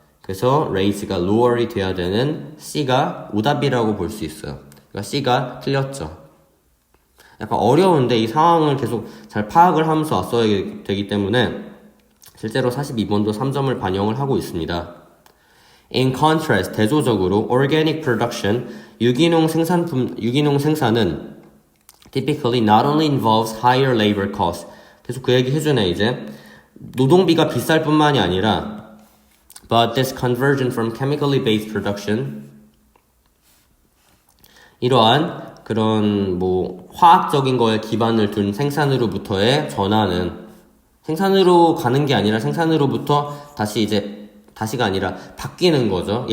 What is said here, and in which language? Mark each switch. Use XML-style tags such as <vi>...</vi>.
<ko>그래서 raise가 lower이 돼야 되는 C가 오답이라고 볼 수 있어요. 그러니까 C가 틀렸죠. 약간 어려운데 이 상황을 계속 잘 파악을 하면서 왔어야 되기 때문에 실제로 42번도 3점을 반영을 하고 있습니다.</ko> <en>In contrast, 대조적으로 organic production,</en> <ko>유기농 생산은</ko> <en>typically not only involves higher labor costs.</en> <ko>계속 그 얘기 해주네 이제. 노동비가 비쌀 뿐만이 아니라</ko> <en>but this conversion from chemically based production</en> <ko>이러한 그런 화학적인 거에 기반을 둔 생산으로부터의 전환은 생산으로 가는 게 아니라 생산으로부터 다시가 아니라 바뀌는 거죠.</ko>